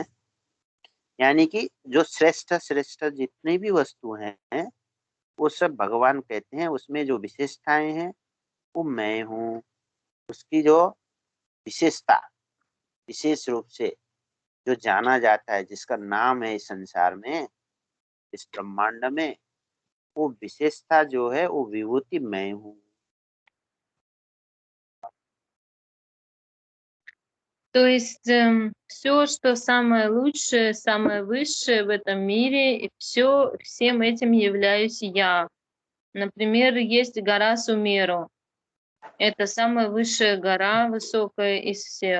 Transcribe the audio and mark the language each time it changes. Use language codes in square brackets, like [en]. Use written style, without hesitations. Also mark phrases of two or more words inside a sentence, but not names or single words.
[hi] यानी कि जो श्रेष्ठ श्रेष्ठ जितनी भी वस्तु हैं वो सब भगवान कहते हैं, उसमें जो विशेषताएं हैं वो मैं हूँ। उसकी जो विशेषता, विशेष रूप से जो जाना जाता है, जिसका नाम है इस संसार में, इस ब्रह्मांड में, वो विशेषता जो है वो विभूति मैं हूँ। [ru] То есть все, что самое лучшее, самое высшее в этом мире, и всем этим являюсь я. Например, есть гора Сумеру. Это самая высшая гора, высокая из всех.